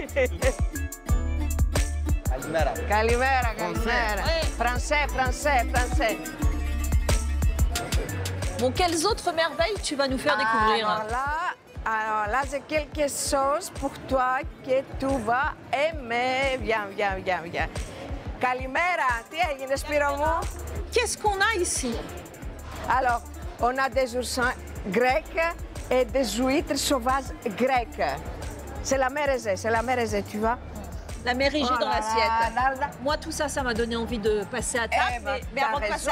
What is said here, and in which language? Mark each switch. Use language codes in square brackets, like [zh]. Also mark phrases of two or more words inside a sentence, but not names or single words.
[fr] Calimera. Français. Bon, quelles autres merveilles tu vas nous faire découvrir? Alors là, j'ai quelque chose pour toi que tu vas aimer. Viens. Calimera, [el] τι έγινε Σπύρο μου? [fr] qu'est-ce qu'on a ici? Alors, on a des oursins grecs et des huîtres sauvages grecques. C'est la mérésée, tu vois. La mérigée dans Voilà, l'assiette. là. Moi, tout ça, ça m'a donné envie de passer à table. Eh ben, mais t'as avant de passer